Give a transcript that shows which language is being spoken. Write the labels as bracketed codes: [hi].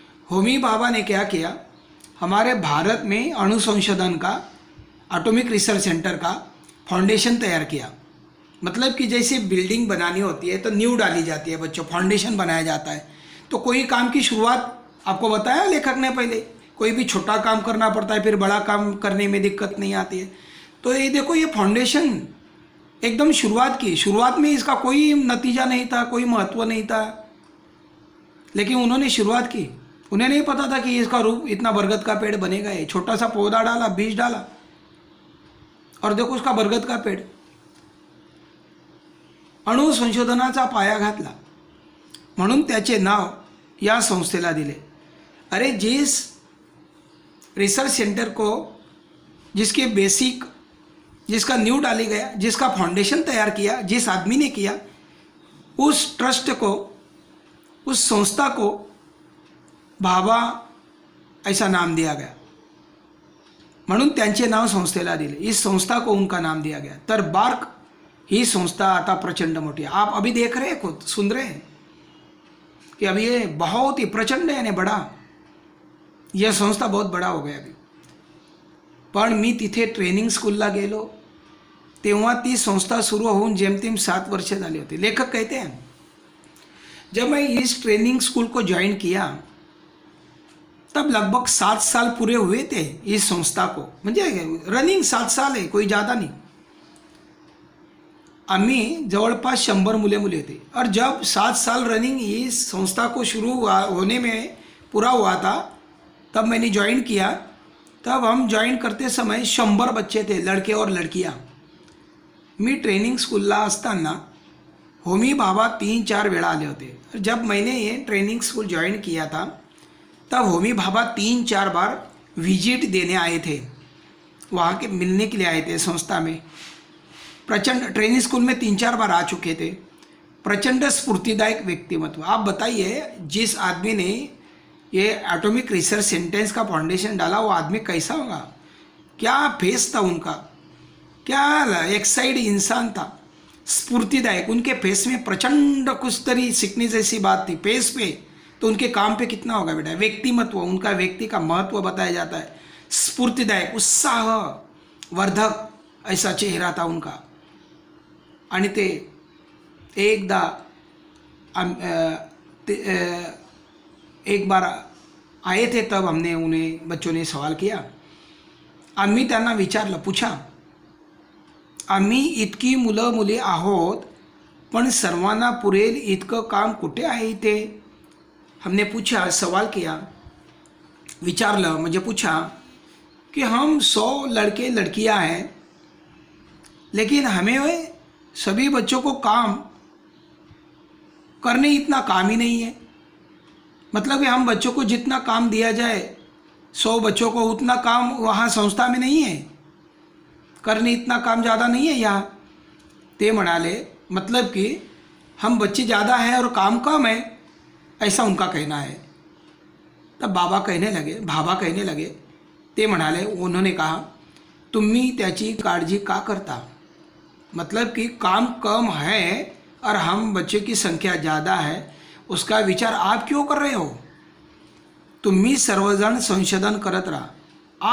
[hi] होमी बाबा ने क्या किया, हमारे भारत में अणुसंशोधन का एटॉमिक रिसर्च सेंटर का फाउंडेशन तैयार किया। मतलब कि जैसे बिल्डिंग बनानी होती है तो नींव डाली जाती है बच्चों, फाउंडेशन बनाया जाता है। तो कोई काम की शुरुआत आपको बताया लेखक ने पहले, कोई भी छोटा काम करना पड़ता है, फिर बड़ा काम करने में दिक्कत नहीं आती है। तो ये देखो, ये फाउंडेशन एकदम शुरुआत की। शुरुआत में इसका कोई नतीजा नहीं था, कोई महत्व नहीं था, लेकिन उन्होंने शुरुआत की। उन्हें नहीं पता था कि इसका रूप इतना बरगद का पेड़ बनेगा। ये छोटा सा पौधा डाला, बीज डाला और देखो उसका बरगद का पेड़। [mr] अणु संशोधनाचा पाया घातला म्हणून त्याचे नाव या संस्थेला दिले। [hi] अरे जिस रिसर्च सेंटर को जिसके बेसिक, जिसका नींव डाली गया, जिसका फाउंडेशन तैयार किया, जिस आदमी ने किया, उस ट्रस्ट को, उस संस्था को बाबा ऐसा नाम दिया गया, [mr] म्हणून त्यांचे नाव संस्थेला दिले। [hi] इस संस्था को उनका नाम दिया गया। [mr] तर बार्क ही संस्था आता प्रचंड मोटी [hi] है। आप अभी देख रहे हैं, खुद सुन रहे हैं कि अभी ये बहुत ही प्रचंड है, बड़ा, यह संस्था बहुत बड़ा हो गया अभी। [mr] पण मी तिथे ट्रेनिंग स्कूलला गेलो तेव्हा ती संस्था सुरू होऊन जेमतेम 7 वर्ष झाली होती। [hi] लेखक कहते हैं जब मैं इस ट्रेनिंग स्कूल को ज्वाइन किया तब लगभग 7 साल पूरे हुए थे इस संस्था को, [mr] म्हणजे [hi] रनिंग 7 साल है, कोई ज़्यादा नहीं। [mr] आम्ही जवळपास 100 मुले [hi] थे और जब 7 साल रनिंग इस संस्था को शुरू होने में पूरा हुआ था, तब मैंने ज्वाइन किया। तब हम ज्वाइन करते समय 100 बच्चे थे, लड़के और लड़कियां। [mr] मी ट्रेनिंग स्कूलला असताना होमी बाबा 3-4 वेळा आले होते। [hi] जब मैंने ये ट्रेनिंग स्कूल ज्वाइन किया था, तब होमी बाबा 3-4 बार विजिट देने आए थे, वहाँ के मिलने के लिए आए थे संस्था में। प्रचंड ट्रेनिंग स्कूल में 3-4 बार आ चुके थे। [mr] प्रचंड स्फूर्तिदायक व्यक्तिमत्व। [hi] आप बताइए, जिस आदमी ने ये एटॉमिक रिसर्च सेंटेंस का फाउंडेशन डाला, वो आदमी कैसा होगा? क्या फेस था उनका, क्या एक्साइड इंसान था, स्फूर्तिदायक। उनके फेस में प्रचंड कुछ तरी सीखने जैसी बात थी फेस पे, तो उनके काम पे कितना होगा बेटा? व्यक्तिमत्व, उनका व्यक्ति का महत्व बताया जाता है। स्फूर्तिदायक, उत्साह वर्धक ऐसा चेहरा था उनका। [mr] आणि ते एकदा [hi] एक बार आए थे, तब हमने उन्हें बच्चों ने सवाल किया। [mr] आम्ही त्यांना विचारलं, [hi] पूछा, [mr] आम्ही इतकी मुलं मुली आहोत, पण सर्वांना पुरेल इतकं काम कुठे आहे इथे? [hi] हमने पूछा, सवाल किया, [mr] विचारलं म्हणजे [hi] पूछा कि हम 100 लड़के लड़कियां हैं, लेकिन हमें सभी बच्चों को काम करने इतना काम ही नहीं है। मतलब कि हम बच्चों को जितना काम दिया जाए, 100 बच्चों को उतना काम वहाँ संस्था में नहीं है, करने इतना काम ज़्यादा नहीं है यहाँ। [mr] ते म्हणाले, [hi] मतलब कि हम बच्चे ज़्यादा हैं और काम कम है, ऐसा उनका कहना है। तब भाभा कहने लगे, [mr] ते म्हणाले, [hi] उन्होंने कहा, [mr] तुम्ही त्याची काळजी का करता? [hi] मतलब कि काम कम है और हम बच्चे की संख्या ज़्यादा है, उसका विचार आप क्यों कर रहे हो? [mr] तुम्ही सर्वजण संशोधन करत रहा।